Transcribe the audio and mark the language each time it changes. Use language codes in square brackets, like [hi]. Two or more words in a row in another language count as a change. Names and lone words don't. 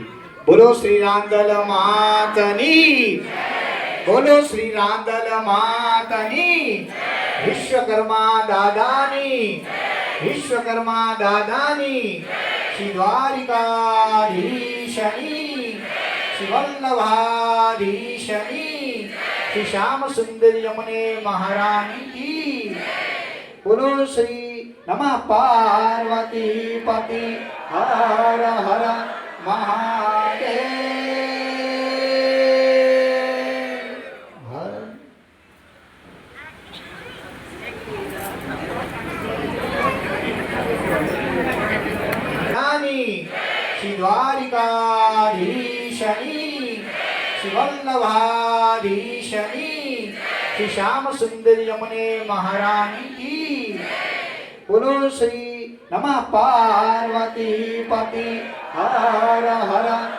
[gu] બોલો શ્રી રાંદલ માતની, બોલો શ્રી રાંદલ માતની, વિશ્વકર્મા દાદાની, વિશ્વકર્મા દાદાની, શ્રી દ્વારિકાધીશની, શ્રી વલ્લભાધીશની, શ્રી શ્યામ સુંદર યમુને મહારાણી કી। બોલો શ્રી નમઃ પાર્વતી પતિ હર હર મહાદેવ હર। શ્રી દ્વારિકાધીશની, શ્રી વલ્લભાધીશની, શ્રી શ્યામ સુંદર યમુને મહારાની કી। બોલો શ્રી નમઃ પાર્વતી પતિ હર હર